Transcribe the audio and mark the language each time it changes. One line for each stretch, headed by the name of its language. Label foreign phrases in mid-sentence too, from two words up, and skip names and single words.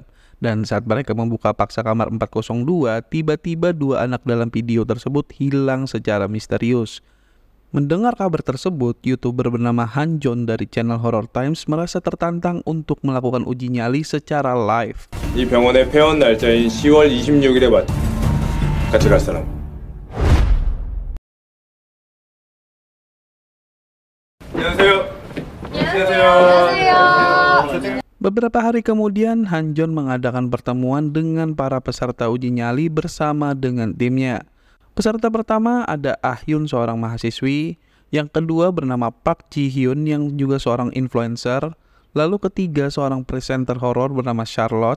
Indonesian: Dan saat mereka membuka paksa kamar 402, tiba-tiba dua anak dalam video tersebut hilang secara misterius. Mendengar kabar tersebut, YouTuber bernama Hanjon dari channel Horror Times merasa tertantang untuk melakukan uji nyali secara live.
Korean: 이 병원의 폐원 날짜인 10월 26일에 같이 갈 사람. 안녕하세요. 안녕하세요.
Indonesian: Beberapa hari kemudian, Hanjon mengadakan pertemuan dengan para peserta uji nyali bersama dengan timnya. Peserta pertama ada Ah Hyun, seorang mahasiswi. Yang kedua bernama Park Ji Hyun yang juga seorang influencer. Lalu ketiga seorang presenter horor bernama Charlotte.